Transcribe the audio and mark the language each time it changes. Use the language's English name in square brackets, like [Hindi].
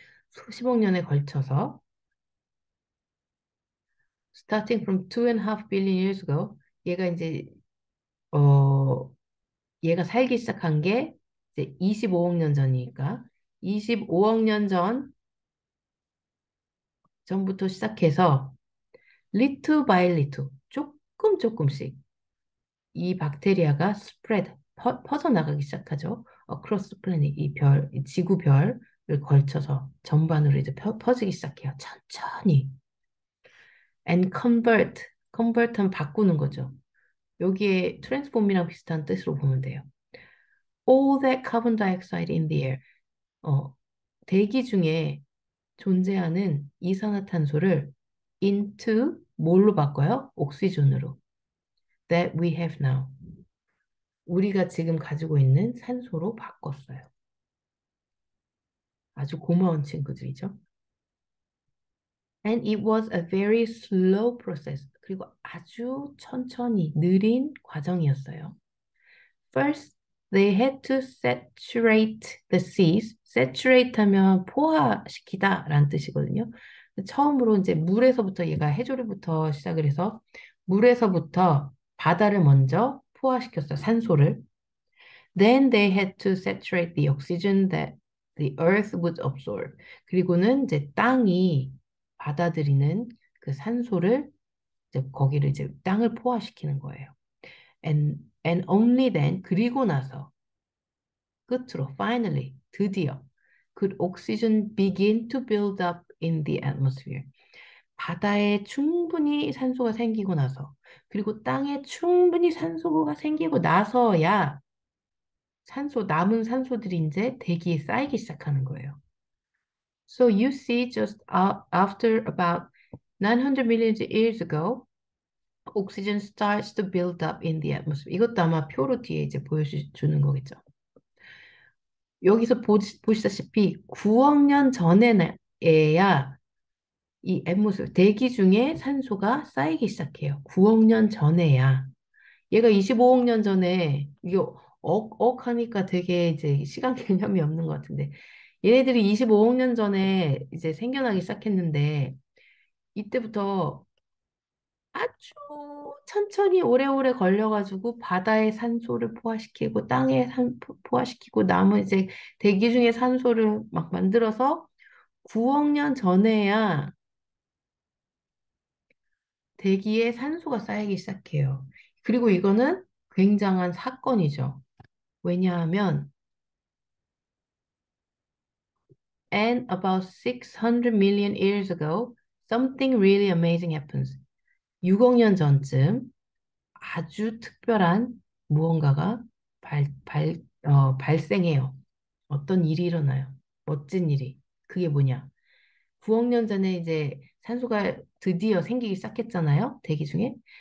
[Korean] 수십억 년에 걸쳐서 [English] starting from 2.5 billion years ago [Korean] 얘가 이제 얘가 살기 시작한 게 이제 25억 년 전이니까 25억 년 전부터 시작해서 [English] little by little [Korean] 조금씩 이 박테리아가 spread 퍼져나가기 시작하죠. [English] across the planet [Korean] 이 지구별을 걸쳐서 전반으로 이제 퍼지기 시작해요. 천천히. [English] and convert [Korean] 하면 바꾸는 거죠. 여기에 transform이랑 비슷한 뜻으로 보면 돼요. [English] all that carbon dioxide in the air. [Korean] 대기 중에 존재하는 이산화탄소를 into 뭘로 바꿔요? [English] 옥시전으로. that we have now. [Korean] 우리가 지금 가지고 있는 산소로 바꿨어요. 아주 고마운 친구들이죠. [English] And it was a very slow process. [Korean] 그리고 아주 천천히 느린 과정이었어요. [English] First, they had to saturate the seas. [Korean] saturate 하면 포화시키다 라는 뜻이거든요. 처음으로 이제 물에서부터 얘가 해조류부터 시작을 해서 물에서부터 바다를 먼저 포화시켰어요. 산소를. [English] Then they had to saturate the oxygen that the earth would absorb. [Korean] 그리고는 이제 땅이 받아들이는 그 산소를 이제 거기를 이제 땅을 포화시키는 거예요. [English] And only then [Korean] 그리고 나서 끝으로 [English] finally [Korean] 드디어 [English] could oxygen begin to build up in the atmosphere. [Korean] 바다에 충분히 산소가 생기고 나서 그리고 땅에 충분히 산소가 생기고 나서야 남은 산소들이 이제 대기에 쌓이기 시작하는 거예요. [English] So you see just after about 900 million years ago, oxygen starts to build up in the atmosphere. [Korean] 이것도 아마 표로 뒤에 이제 보여주는 거겠죠. 여기서 보시다시피 9억 년 전에야 이 앰모스피어, 대기 중에 산소가 쌓이기 시작해요. 9억 년 전에야. 얘가 25억 년 전에, 이게 하니까 되게 이제 시간 개념이 없는 것 같은데, 얘네들이 25억 년 전에 이제 생겨나기 시작했는데, 이때부터 아주 천천히 오래오래 걸려가지고 바다에 산소를 포화시키고 땅에 포화시키고 남은 이제 대기 중에 산소를 막 만들어서 9억 년 전에야 대기에 산소가 쌓이기 시작해요. 그리고 이거는 굉장한 사건이죠. 왜냐하면 [English] and about 600 million years ago, something really amazing happens. [Korean] 6억 년 전쯤 아주 특별한 무언가가 발생해요. 어떤 일이 일어나요. 멋진 일이. 그게 뭐냐? 9억 년 전에 이제 산소가 드디어 생기기 시작했잖아요. 대기 중에.